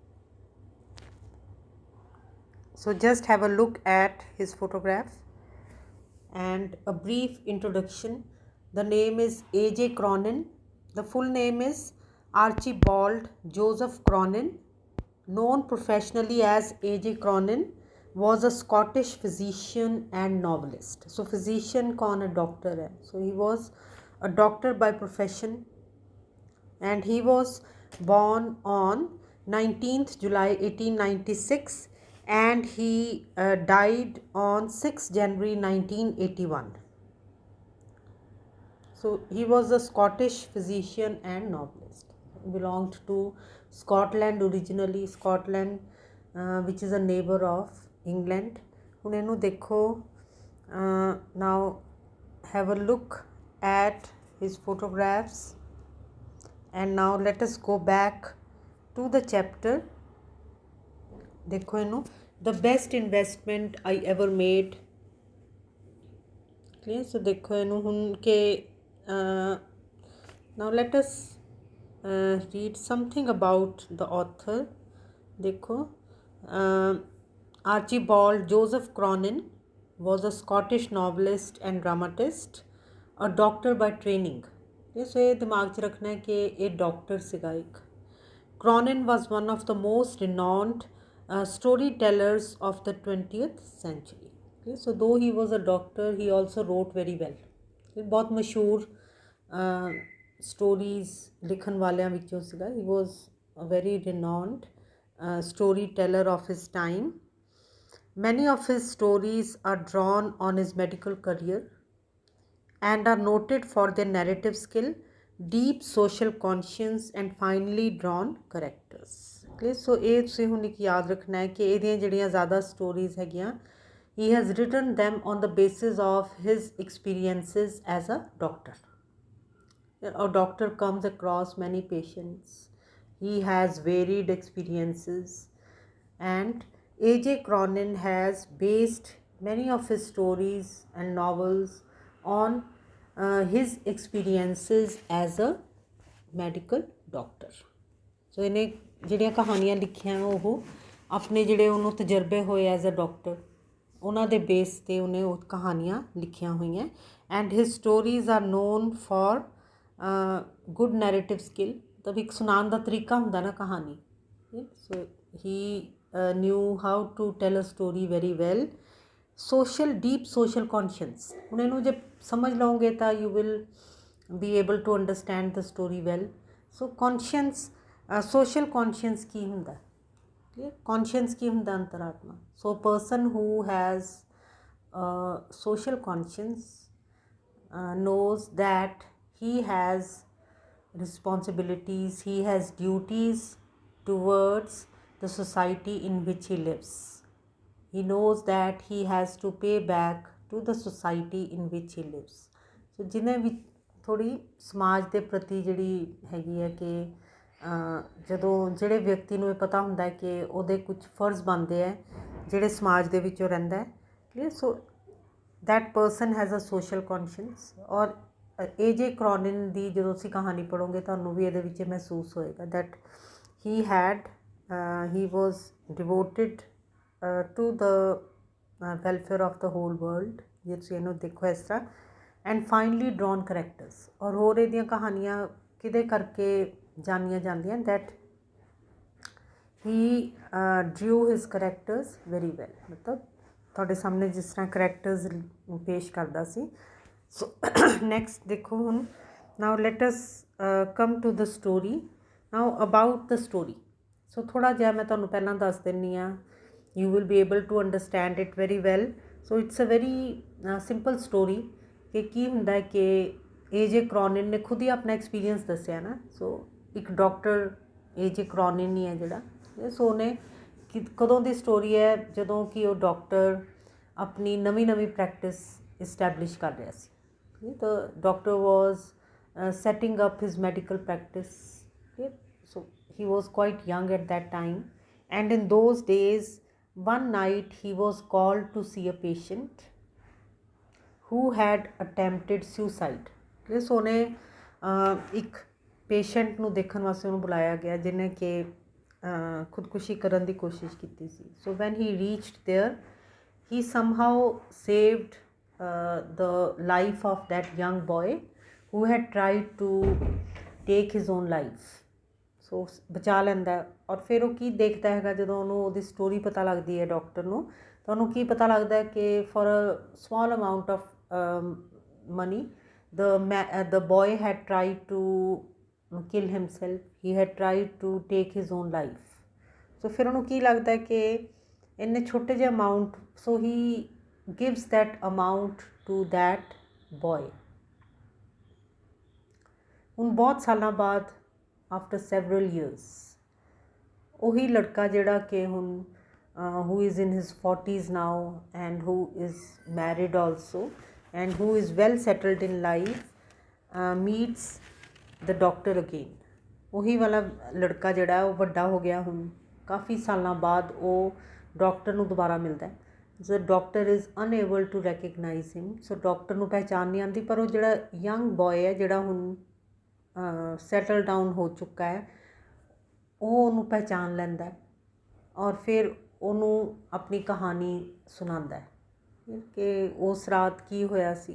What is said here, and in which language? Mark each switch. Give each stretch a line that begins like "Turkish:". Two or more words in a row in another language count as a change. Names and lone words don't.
English: So just have a look at his photograph and a brief introduction. The name is A.J. Cronin. The full name is Archibald Joseph Cronin, known professionally as A.J. Cronin, was a Scottish physician and novelist.
Hindi: So physician कौन है? Doctor है.
English: So he was a doctor by profession and he was born on 19th July 1896 and he died on 6th January 1981. So he was a Scottish physician and novelist. He belonged to Scotland originally, Scotland which is a neighbor of England.
Punjabi: ਹੁਣ ਇਹਨੂੰ ਦੇਖੋ,
English: now have a look at his photographs and now let us go back to the chapter.
Punjabi: देखो ਇਹਨੂੰ,
English: the best investment I ever made. clear? So
Punjabi: ਦੇਖੋ ਇਹਨੂੰ ਹੁਣ ਕਿ
English: now let us read something about the author. देखो, Archibald Joseph Cronin was a Scottish novelist and dramatist, a doctor by training.
Punjabi: So ਇਹ ਦਿਮਾਗ ਚ ਰੱਖਣਾ ਹੈ ਕਿ ਇਹ ਡਾਕਟਰ ਸੀਗਾ ਇੱਕ.
English: Cronin was one of the most renowned storytellers of the 20th century. Okay, so though he was a doctor, he also wrote very well.
Punjabi: ਬਹੁਤ ਮਸ਼ਹੂਰ stories ਲਿਖਣ ਵਾਲੀਆਂ ਵਿੱਚੋਂ ਸੀਗਾ.
English: He was a very renowned storyteller of his time. Many of his stories are drawn on his medical career and are noted for their narrative skill, deep social conscience and finely drawn characters.
Punjabi: Okay, so ਇਹ ਤੁਸੀਂ ਹੁਣ ਇੱਕ ਯਾਦ ਰੱਖਣਾ ਹੈ ਕਿ ਇਹਦੀਆਂ ਜਿਹੜੀਆਂ ਜ਼ਿਆਦਾ ਸਟੋਰੀਜ਼ ਹੈਗੀਆਂ,
English: he has written them on the basis of his experiences as a doctor. A doctor comes across many patients. He has varied experiences and A.J. Cronin has based many of his stories and novels on his experiences as a medical doctor.
Punjabi: So ਇਹਨੇ ਜਿਹੜੀਆਂ ਕਹਾਣੀਆਂ ਲਿਖੀਆਂ ਉਹ ਆਪਣੇ ਜਿਹੜੇ ਉਹਨੂੰ ਤਜਰਬੇ ਹੋਏ
English: as a doctor
Punjabi: ਉਹਨਾਂ ਦੇ ਬੇਸ 'ਤੇ ਉਹਨੇ ਉਹ ਕਹਾਣੀਆਂ ਲਿਖੀਆਂ ਹੋਈਆਂ.
English: and his stories are known for good narrative skill.
Punjabi: ਮਤਲਬ ਇੱਕ ਸੁਣਾਉਣ ਦਾ ਤਰੀਕਾ ਹੁੰਦਾ ਨਾ ਕਹਾਣੀ.
English: so he knew how to tell a story very well. Social, deep social conscience.
Punjabi: ਹੁਣ ਇਹਨੂੰ ਜੇ ਸਮਝ ਲਓਗੇ ਤਾਂ
English: you will be able to understand the story well. So conscience, social conscience
Punjabi: ਕੀ ਹੁੰਦਾ? Conscience ਕੀ ਹੁੰਦਾ? ਅੰਤਰਾਤਮਾ.
English: So a person who has social conscience knows that he has responsibilities, he has duties towards the society in which he lives. He knows that he has to pay back to the society in which he lives.
Punjabi: So ਜਿਨ੍ਹਾਂ ਵੀ ਥੋੜ੍ਹੀ ਸਮਾਜ ਦੇ ਪ੍ਰਤੀ ਜਿਹੜੀ ਹੈਗੀ ਹੈ ਕਿ ਜਦੋਂ ਜਿਹੜੇ ਵਿਅਕਤੀ ਨੂੰ ਇਹ ਪਤਾ ਹੁੰਦਾ ਹੈ ਕਿ ਉਹਦੇ ਕੁਝ ਫਰਜ਼ ਬਣਦੇ ਹੈ ਜਿਹੜੇ ਸਮਾਜ ਦੇ ਵਿੱਚ ਉਹ ਰਹਿੰਦਾ ਹੈ. ਕਲੀਅਰ?
English: ਸੋ that person has a social conscience.
Punjabi: ਔਰ A.J. Cronin ਦੀ ਜਦੋਂ ਤੁਸੀਂ ਕਹਾਣੀ ਪੜ੍ਹੋਗੇ ਤੁਹਾਨੂੰ ਵੀ ਇਹਦੇ ਵਿੱਚ ਮਹਿਸੂਸ ਹੋਏਗਾ
English: that he was devoted to the welfare of the whole world.
Punjabi: ਜੇ ਤੁਸੀਂ ਇਹਨੂੰ ਦੇਖੋ ਇਸ ਤਰ੍ਹਾਂ.
English: and finely drawn characters.
Punjabi: ਔਰ ਹੋਰ ਇਹਦੀਆਂ ਕਹਾਣੀਆਂ ਕਿਹਦੇ ਕਰਕੇ ਜਾਣੀਆਂ ਜਾਂਦੀਆਂ
English: that he drew his characters very well.
Punjabi: ਮਤਲਬ ਤੁਹਾਡੇ ਸਾਹਮਣੇ ਜਿਸ ਤਰ੍ਹਾਂ ਕਰੈਕਟਰਸ ਪੇਸ਼ ਕਰਦਾ ਸੀ.
English: so next
Punjabi: ਦੇਖੋ ਹੁਣ.
English: now let us come to the story. now about the story.
Punjabi: ਸੋ ਥੋੜ੍ਹਾ ਜਿਹਾ ਮੈਂ ਤੁਹਾਨੂੰ ਪਹਿਲਾਂ ਦੱਸ ਦਿੰਦੀ ਹਾਂ.
English: you will be able to understand it very well. so it's a very simple story.
Punjabi: ਕਿ ਕੀ ਹੁੰਦਾ ਕਿ A.J. Cronin ਨੇ ਖੁਦ ਹੀ ਆਪਣਾ ਐਕਸਪੀਰੀਅੰਸ ਦੱਸਿਆ ਨਾ. ਸੋ ਇੱਕ ਡਾਕਟਰ A.J. Cronin ਹੀ ਹੈ ਜਿਹੜਾ. ਸੋ ਉਹਨੇ ਕਦੋਂ ਦੀ ਸਟੋਰੀ ਹੈ? ਜਦੋਂ ਕਿ ਉਹ ਡਾਕਟਰ ਆਪਣੀ ਨਵੀਂ
English: practice establish
Punjabi: ਕਰ ਰਿਹਾ ਸੀ.
English: ਤਾਂ doctor was setting up his medical practice. Okay? So he was quite young at that time And in those days, one night he was called to see a patient who had attempted suicide.
Punjabi: ਇਸ ਉਹਨੇ ਇੱਕ ਪੇਸ਼ੈਂਟ ਨੂੰ ਦੇਖਣ ਵਾਸਤੇ ਉਹਨੂੰ ਬੁਲਾਇਆ ਗਿਆ ਜਿਹਨੇ ਕਿ ਖੁਦਕੁਸ਼ੀ ਕਰਨ ਦੀ ਕੋਸ਼ਿਸ਼ ਕੀਤੀ ਸੀ.
English: so when he reached there, he somehow saved the life of that young boy who had tried to take his own life.
Punjabi: ਸੋ ਬਚਾ ਲੈਂਦਾ. ਔਰ ਫਿਰ ਉਹ ਕੀ ਦੇਖਦਾ ਹੈਗਾ ਜਦੋਂ ਉਹਨੂੰ ਉਹਦੀ ਸਟੋਰੀ ਪਤਾ ਲੱਗਦੀ ਹੈ ਡਾਕਟਰ ਨੂੰ, ਤਾਂ ਉਹਨੂੰ ਕੀ ਪਤਾ ਲੱਗਦਾ ਹੈ ਕਿ
English: for a small amount of money, the boy had tried to kill himself, he had tried to take his own life.
Punjabi: So ਫਿਰ ਉਹਨੂੰ ਕੀ ਲੱਗਦਾ ਹੈ ਕਿ ਇੰਨੇ ਛੋਟੇ ਜਿਹੇ ਅਮਾਊਂਟ,
English: so he gives that amount to that boy.
Punjabi: ਹੁਣ ਬਹੁਤ ਸਾਲਾਂ ਬਾਅਦ,
English: after several years,
Punjabi: ਉਹੀ ਲੜਕਾ ਜਿਹੜਾ ਕਿ ਹੁਣ
English: who is in his 40s now and who is married also and who is well settled in life, meets the doctor again.
Punjabi: ਉਹੀ ਵਾਲਾ ਲੜਕਾ ਜਿਹੜਾ ਉਹ ਵੱਡਾ ਹੋ ਗਿਆ, ਹੁਣ ਕਾਫੀ ਸਾਲਾਂ ਬਾਅਦ ਉਹ ਡਾਕਟਰ ਨੂੰ ਦੁਬਾਰਾ ਮਿਲਦਾ ਹੈ.
English: The doctor is unable to recognize him.
Punjabi: ਸੋ ਡਾਕਟਰ ਨੂੰ ਪਹਿਚਾਣ ਨਹੀਂ ਆਉਂਦੀ, ਪਰ ਉਹ ਜਿਹੜਾ
English: young boy
Punjabi: ਹੈ ਜਿਹੜਾ ਹੁਣ
English: settle down
Punjabi: ਹੋ ਚੁੱਕਾ ਹੈ, ਉਹ ਉਹਨੂੰ ਪਹਿਚਾਣ ਲੈਂਦਾ ਹੈ ਔਰ ਫਿਰ ਉਹਨੂੰ ਆਪਣੀ ਕਹਾਣੀ ਸੁਣਾਉਂਦਾ ਹੈ ਕਿ ਉਸ ਰਾਤ ਕੀ ਹੋਇਆ ਸੀ.